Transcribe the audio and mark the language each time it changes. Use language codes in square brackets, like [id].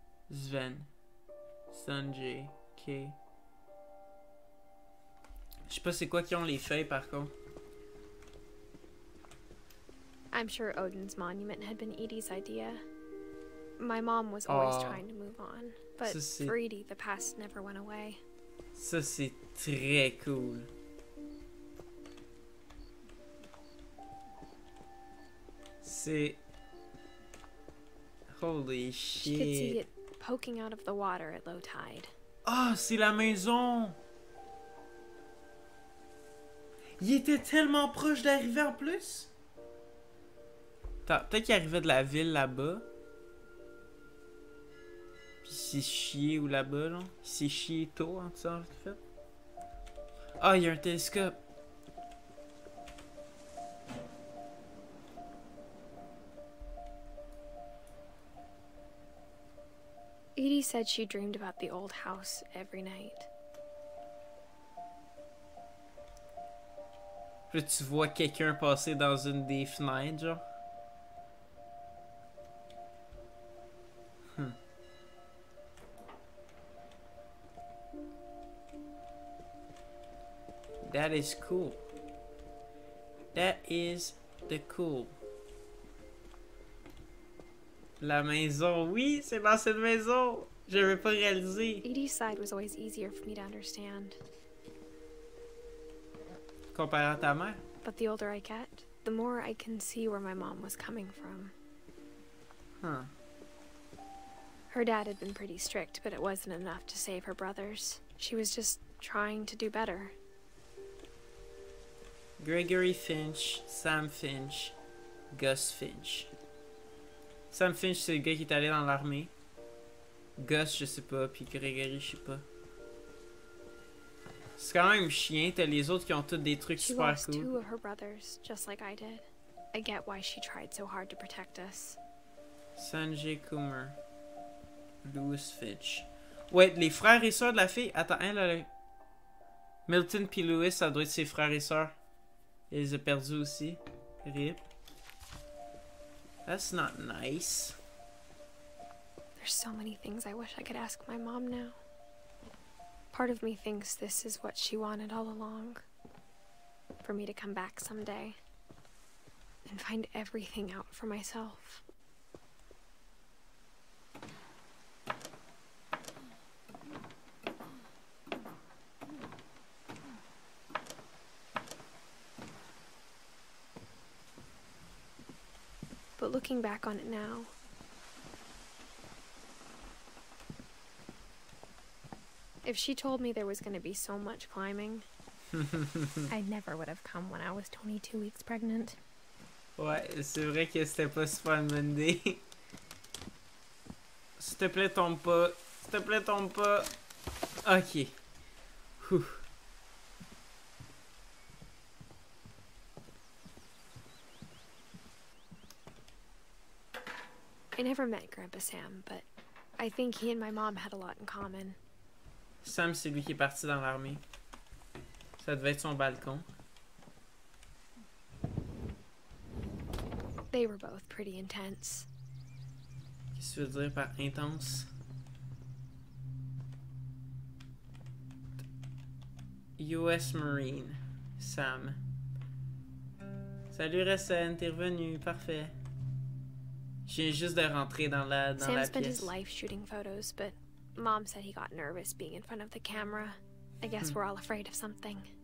[en] Sven. Sanjay. Ok. [fr] Je sais pas c'est quoi qui ont les feuilles par contre. [en] I'm sure Odin's monument had been Edie's idea. My mom was always trying to move on, but for Edie, the past never went away. [fr] Ça, c'est très cool. C'est... [en] Holy shit. She could see it poking out of the water at low tide. [fr] Ah, c'est la maison! Il était tellement proche d'arriver en plus? Attends, peut-être qu'il arrivait de la ville là-bas. Puis il s'est chié ou là-bas, là. Il s'est chié tôt, en tout ça, en fait. Ah, il y a un télescope. [en] Edie said she dreamed about the old house every night. [fr] Puis là, tu vois quelqu'un passer dans une des fenêtres, genre. [en] That is cool. That is the cool. [fr] La maison, oui, c'est dans cette maison. J'avais pas réalisé. [en] Edie's side was always easier for me to understand. [fr] comparé à ta mère. [en] But the older I get, the more I can see where my mom was coming from. Huh. Her dad had been pretty strict, but it wasn't enough to save her brothers. She was just trying to do better. Gregory Finch, Sam Finch, Gus Finch. [fr] Sam Finch, c'est le gars qui est allé dans l'armée. Gus, je sais pas, puis Gregory, je sais pas. C'est quand même chien, t'as les autres qui ont tous des trucs [en] She [fr] super [en] lost [fr] cool. [en] 2 of her brothers, just like I did. I get why she tried so hard to protect us. Sanjay Kumar. Louis Finch. [fr] Ouais, les frères et sœurs de la fille. Attends, hein, là. Milton puis Louis, ça doit être ses frères et sœurs. Il les a perdus aussi. RIP. [en] That's not nice. There's so many things I wish I could ask my mom now. Part of me thinks this is what she wanted all along. For me to come back someday. And find everything out for myself. But looking back on it now, if she told me there was going to be so much climbing, I never would have come when I was 22 weeks pregnant. [fr] Ouais, c'est vrai que c'était pas super une bonne idée. S'il te plaît, tombe pas. S'il te plaît, tombe pas. Ok. Ouh. [en] I never met Grandpa Sam, but I think he and my mom had a lot in common. [fr] Sam, c'est lui qui est parti dans l'armée. Ça devait être son balcon. [en] They were both pretty intense. [fr] Qu'est-ce que tu veux dire par intense? US Marine. Sam. Salut Recen, t'es revenu, parfait. Je viens juste de rentrer dans la [en] Sam spent [fr] pièce. [en] his life shooting photos, but Mom said he got nervous being in front of the camera. I guess we're all afraid of something.